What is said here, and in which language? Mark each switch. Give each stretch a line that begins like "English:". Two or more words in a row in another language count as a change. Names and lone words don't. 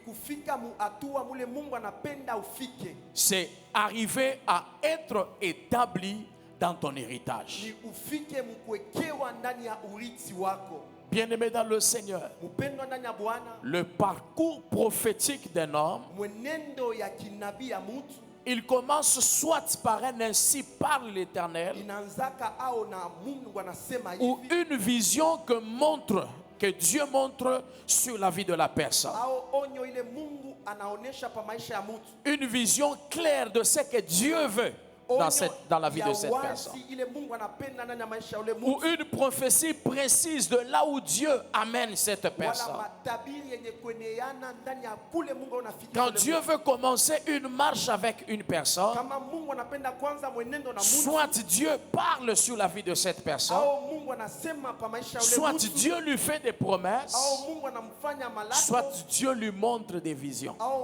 French: C'est arriver à être établi dans ton héritage. Bien-aimé dans le Seigneur,
Swahili: Mupendwa ndani ya Bwana,
French: le parcours prophétique d'un homme,
Swahili: mwenendo ya kinabii ya mtu
French: il commence soit par un ainsi parle l'Éternel,
Swahili: inaanzaka au na Mungu anasema
French: ou
Swahili: hivi,
French: une vision que Dieu montre sur la vie de la personne.
Swahili: au onyo ile Mungu anaonesha pa maisha ya mtu.
French: Une vision claire de ce que Dieu veut dans la vie de cette personne. Ou une prophétie précise de là où Dieu amène cette personne. Quand Dieu veut commencer une marche avec une personne, soit Dieu parle sur la vie de cette personne, soit Dieu lui fait des promesses, soit Dieu lui montre des visions.